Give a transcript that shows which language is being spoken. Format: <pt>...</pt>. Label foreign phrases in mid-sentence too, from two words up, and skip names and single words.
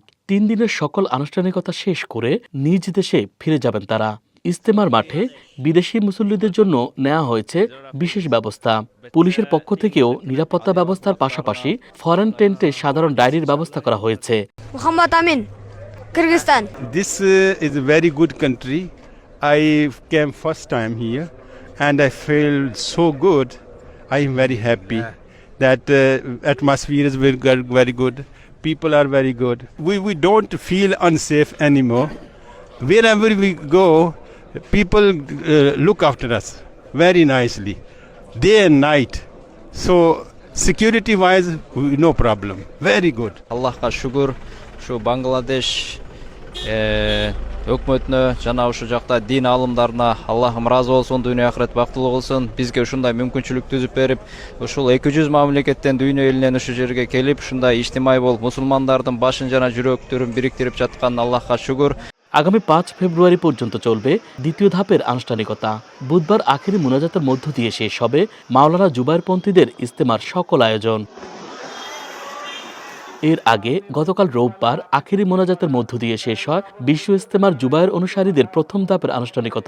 <bn>৩ দিনের সকল আনুষ্ঠানিকতা শেষ করে নিজ দেশে ফিরে যাবেন তারা। ইজতেমার মাঠে বিদেশি মুসল্লিদের জন্য নেওয়া হয়েছে বিশেষ ব্যবস্থা। পুলিশের পক্ষ থেকেও নিরাপত্তা ব্যবস্থার পাশাপাশি ফরেন টেন্টে সাধারণ ডায়েরির ব্যবস্থা করা হয়েছে। মোহাম্মদ আমিন, কিরগিজস্তান।</bn> <en>This is a very good country. I came first time here and I feel so good. I am very happy that atmosphere is very good. People are very good. We don't feel unsafe anymore. Wherever we go, people look after us very nicely, day and night. So security wise, no problem. Very good.</en> <uz>Allohga shukr, shu</uz> <ky>Bangladesh өкмөтүнө жана ушул жакта дин алымдарына Аллахым ыраазы болсун, дүйнө ахирет бактылуу болсун. Бизге ушундай мүмкүнчүлүк түзүп берип, ушул 200 мамлекеттен дүйнө элинен ушул жерге келип, ушундай иштимай болуп, мусулмандардын башын жана жүрөктөрүн бириктирип жаткан Аллахга шүгүр।</ky> <bn>আগামী ৫ ফেব্রুয়ারি পর্যন্ত চলবে দ্বিতীয় ধাপের আনুষ্ঠানিকতা। বুধবার আখেরি মুনাজাতের মধ্য দিয়ে শেষ হবে মাওলানা জুবায়েরপন্থীদের ইজতেমার সকল আয়োজন। এর আগে গতকাল রোববার আখেরি মোনাজাতের মধ্য দিয়ে শেষ হয় বিশ্ব ইজতেমার জুবায়ের অনুসারীদের প্রথম ধাপের আনুষ্ঠানিকতা।</bn>